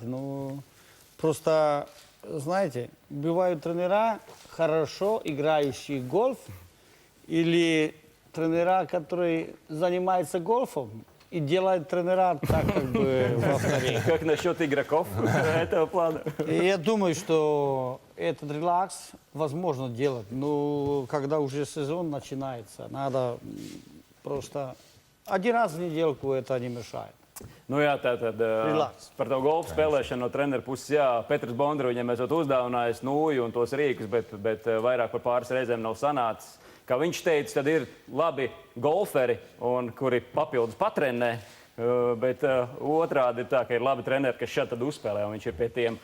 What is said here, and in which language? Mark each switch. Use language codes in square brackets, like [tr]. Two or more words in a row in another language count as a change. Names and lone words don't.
[ru] Ну, просто, знаете, бывают тренера, хорошо играющие гольф, или тренера, которые занимаются гольфом, и делают тренера так, как бы, во вторых. Как насчет игроков этого плана? Я думаю, что этот релакс возможно делать. Но когда уже сезон начинается, надо просто один раз в недельку это не мешает. [lv] Nu jā, tātad par to golfu spēlēšanu no treneru puses, jā, Petrs Bondra viņam esot uzdāvinājis nūju un tos rīkus, bet vairāk par pāris reizēm nav sanācis. Kā viņš teica, tad ir labi golferi, kuri papildus patrenē, bet otrādi ir tā, ka ir labi treneri, kas šeit tad uzspēlē, un viņš ir pie tiem.